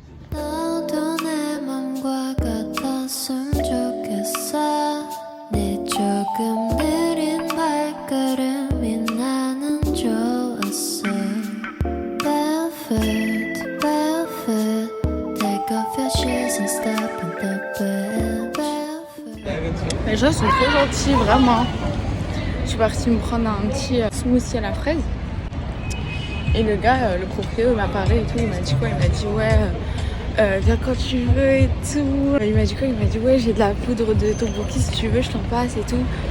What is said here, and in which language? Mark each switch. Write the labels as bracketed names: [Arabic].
[Korean] 너도 내 맘과 같았으면 좋겠어. 네 조금 느린 발걸음이 나는 좋았어. [English] Barefoot, barefoot. Take off your shoes and step in the bed. Barefoot. [French] Les gens sont trop gentils, vraiment. Je suis partie me prendre un petit smoothie à la fraise. Et le gars, le propriétaire, m'a parlé et tout. Il m'a dit quoi? Il m'a dit ouais, viens quand tu veux et tout. Il m'a dit quoi? Il m'a dit ouais, j'ai de la poudre de tteokbokki si tu veux, je t'en passe et tout.